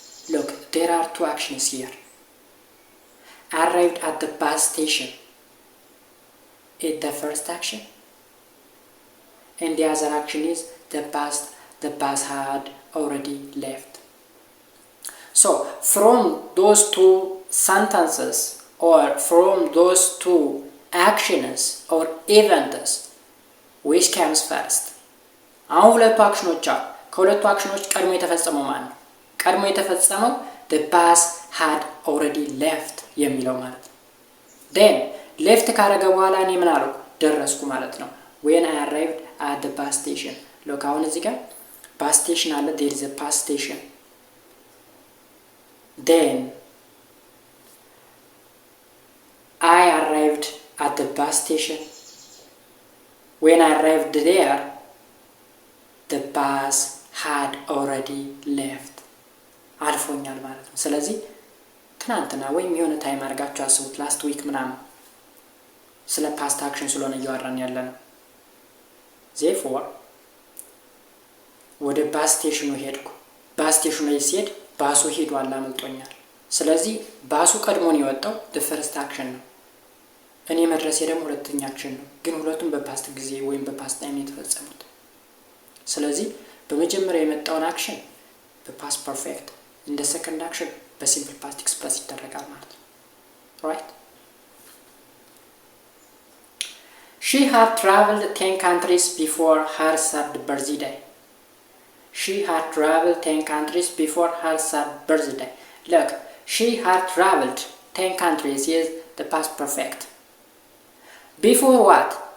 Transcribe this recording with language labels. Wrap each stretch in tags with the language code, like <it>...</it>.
<en>Look, there are two actions here. Arrived at the bus station is the first action, and the other action is the bus had already left. So from those two sentences or from those two actions or events, which comes first?</en> <am>አሁን ሁለቱ አክሽኖች አሉ። ከሁለቱ አክሽኖች ቀድሞ የተፈጸመው ማን ነው? ቀድሞ የተፈጸመው</am> <en>the bus had already left</en> <am>የሚለው ማለት ነው።</am> <en>then left</en> <am>ካረገ በኋላ እኔ ምን አልኩ? ደረስኩ ማለት ነው።</am> <en>when I arrived at the bus station. look</en> <am>አሁን እዚህ ጋር</am> <en>bus station</en> <am>አለ,</am> <en>there is a bus station. then I arrived at the bus station. when I arrived there, the bus had already left.</en> <am>አልፎኛል ማለት ነው። ስለዚህ ትናንትና ወይም የሆነ ታይም አድርጋችሁ አስቡት፣ ላስት ዊክ ምናምን ስለ ፓስት አክሽን ስለሆነ እያወራን ያለ ነው። therefore ወደ ባስ ስቴሽኑ ሄድኩ። ባስ ስቴሽኑ ላይ ሲሄድ ባሱ ሄዷል፣ አመልጦኛል። ስለዚህ ባሱ ቀድሞን የወጣው</am> <en>the first action</en> <am>ነው። እኔ መድረሴ ደግሞ ሁለተኛ አክሽን ነው። ግን ሁለቱም በፓስት ጊዜ ወይም በፓስት ታይም የተፈጸሙት። ስለዚህ በመጀመሪያ የመጣውን አክሽን በፓስት ፐርፌክት፣ እንደ ሰከንድ አክሽን በሲምፕል ፓስት ኤክስፕረስ ይደረጋል ማለት ነው። right?</am> <en>She had traveled 10 countries before her third birthday. She had traveled 10 countries before her third birthday. Look, she had traveled 10 countries is the past perfect. Before what?</en>